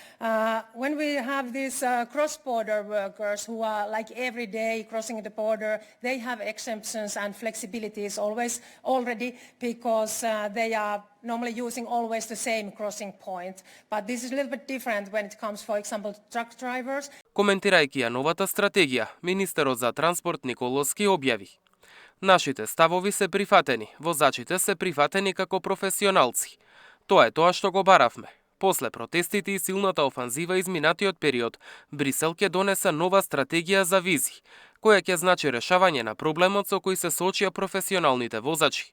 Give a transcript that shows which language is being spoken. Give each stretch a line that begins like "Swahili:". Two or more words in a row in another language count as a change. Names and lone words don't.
English: When we have these cross-border workers who are like every day crossing the border, they have exemptions and flexibilities already because they are normally using always the same crossing point. But this is a little bit different when it comes, for example, truck drivers.
Macedonian: Коментирајќи ја новата стратегија, министерот за транспорт Николовски објави: "Нашите ставови се прифатени, возачите се прифатени како професионалци. Тоа е тоа што го баравме. После протестите и силната офанзива изминатиот период, Брисел ќе донесе нова стратегија за визи, која ќе значи решавање на проблемот со кој се соочија професионалните возачи."